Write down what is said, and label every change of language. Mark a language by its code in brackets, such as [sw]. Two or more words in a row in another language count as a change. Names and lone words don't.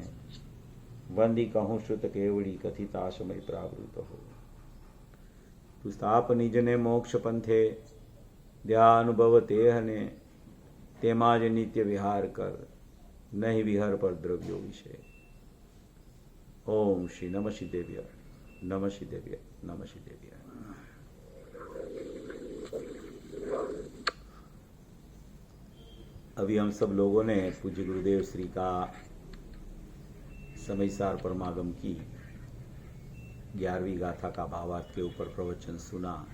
[gu] વંદી કહું શ્રુત કેવડી કથિતા સમય પ્રાવૃત હો। તું સ્થાપ નિજને મોક્ષ પંથે દ્યા અનુભવ તેહને। તેમાં જ નિત્ય વિહાર કર નહીં વિહર પર દ્રવ્યો વિશે। [sa] ओम श्री नमः सिद्धेभ्य नमः सिद्धेभ्य नमः सिद्धेभ्य। [hi] अभी हम सब लोगों ने पूज्य गुरुदेव श्री का समयसार परमागम की 11वीं गाथा का भावार्थ के ऊपर प्रवचन सुना।